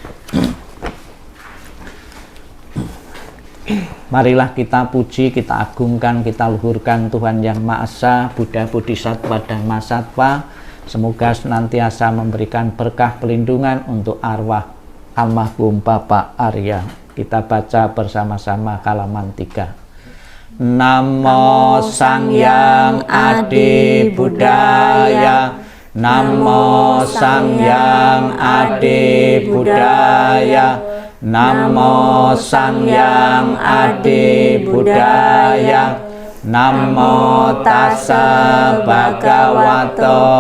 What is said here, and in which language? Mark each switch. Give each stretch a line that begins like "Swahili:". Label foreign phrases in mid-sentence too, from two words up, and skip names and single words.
Indonesian: Marilah kita puji, kita agungkan, kita luhurkan Tuhan Yang Maha Esa, Buddha, Bodhisattva, Dhamma Sattva. Semoga senantiasa memberikan berkah pelindungan untuk arwah almarhum Bapak Arya. Kita baca bersama-sama halaman 3.
Pali: Namo Sangyang Adi Buddhaya, Namo Sangyang Adi Buddhaya, Namo Sangyang Adi Buddhaya, Namo Tassa Bhagavato